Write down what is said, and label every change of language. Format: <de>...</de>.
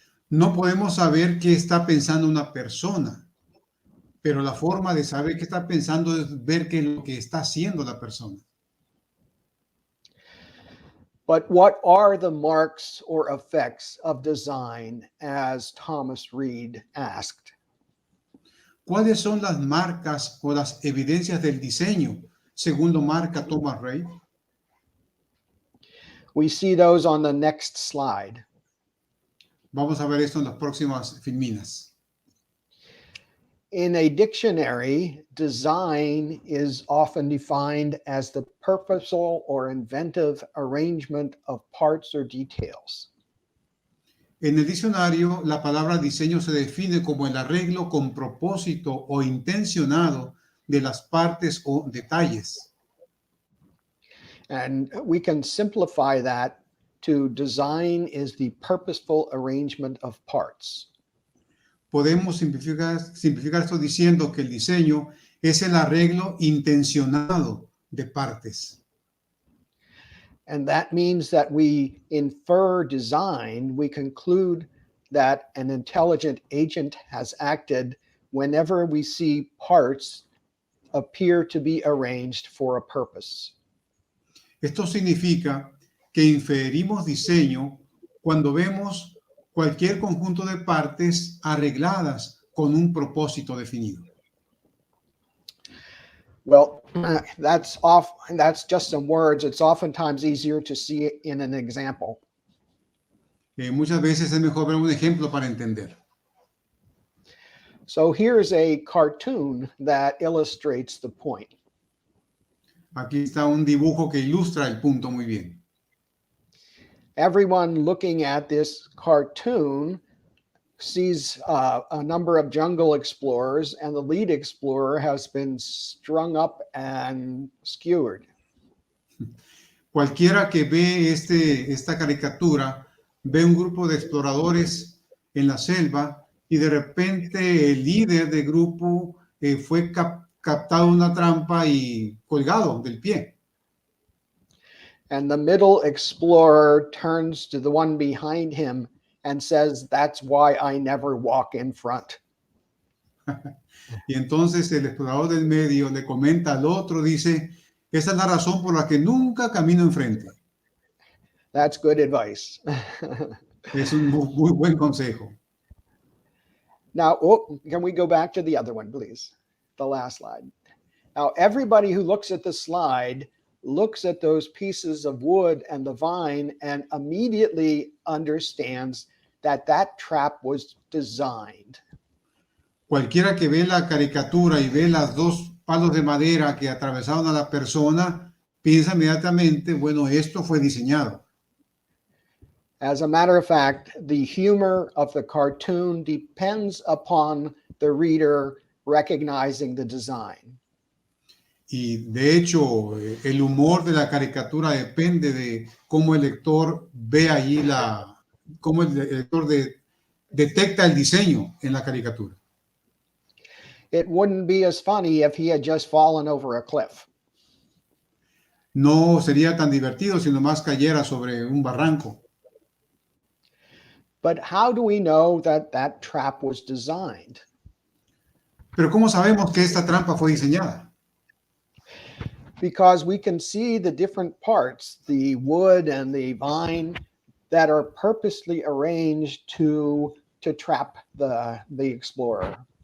<es>No podemos saber qué está pensando una persona, pero la forma de saber qué está pensando es ver qué es lo que está haciendo la persona.</es> <en>But what are the marks or effects of design, as Thomas Reid asked?</en> <es>¿Cuáles son las marcas o las evidencias del diseño, según lo marca Thomas Reid?</es> <en>We see those on the next slide.</en> <es>Vamos a ver esto en las próximas filminas.</es> <en>In a dictionary, design is often defined as the purposeful or inventive arrangement of parts or details.</en> <es>En el diccionario, la palabra diseño se define como el arreglo con propósito o intencionado de las partes o detalles.</es> <en>And we can simplify that to design is the purposeful arrangement of parts.</en> <es>Podemos simplificar esto diciendo que el diseño es el arreglo intencionado de partes.</es> <en>And that means that we infer design, we conclude that an intelligent agent has acted whenever we see parts appear to be arranged for a purpose.</en> <es>Esto significa que inferimos diseño cuando vemos cualquier conjunto de partes arregladas con un propósito definido.</es> <en>Well, that's just some words. It's oftentimes easier to see it in an example.</en> <es>Muchas veces es mejor ver un ejemplo para entender.</es> <en>So here's a cartoon that illustrates the point.</en> <es>Aquí está un dibujo que ilustra el punto muy bien.</es> <en>Everyone looking at this cartoon sees a number of jungle explorers, and the lead explorer has been strung up and skewered.</en> <es>Cualquiera que ve esta caricatura ve un grupo de exploradores en la selva y de repente el líder del grupo fue captado en una trampa y colgado del pie.</es> <en>And the middle explorer turns to the one behind him and says, "That's why I never walk in front."</en> <es>Y entonces el explorador del medio le comenta al otro, dice, esa es la razón por la que nunca camino enfrente.</es> <en>That's good advice.</en> <es>Es un muy buen consejo.</es> <en>Now, can we go back to the other one, please? The last slide. Now, everybody who looks at the slide looks at those pieces of wood and the vine and immediately understands that that trap was designed.</en> <es>Cualquiera que ve la caricatura y ve las dos palos de madera que atravesaron a la persona, piensa inmediatamente, bueno, esto fue diseñado.</es> <en>As a matter of fact, the humor of the cartoon depends upon the reader recognizing the design.</en> <es>Y de hecho, el humor de la caricatura depende de cómo el lector ve allí cómo el lector detecta el diseño en la caricatura.</es> <en>It wouldn't be as funny if he had just fallen over a cliff.</en> <es>No sería tan divertido si nomás cayera sobre un barranco.</es> <en>But how do we know that that trap was designed?</en> <es>Pero ¿cómo sabemos que esta trampa fue diseñada?</es> <en>Because we can see the different parts, the wood and the vine, that are purposely arranged to trap the explorer.</en>